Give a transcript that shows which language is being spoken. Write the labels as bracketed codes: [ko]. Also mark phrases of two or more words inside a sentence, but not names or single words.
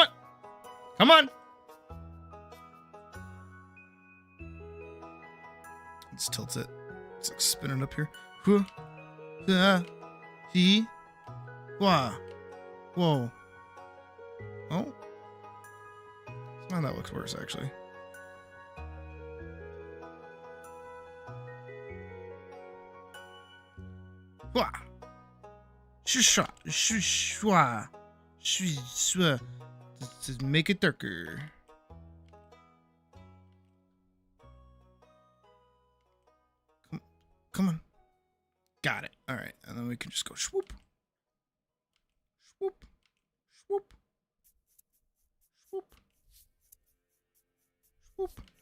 [en] Come on. Let's tilt it. It's like spinning up here. He. Wah. Whoa. Oh. Oh, that looks worse, actually. Wah. Shusha. Shushwa. Shuswa. Just make it darker. Come on. Got it. All right. And then we can just go swoop. Swoop. Swoop. Swoop. Swoop.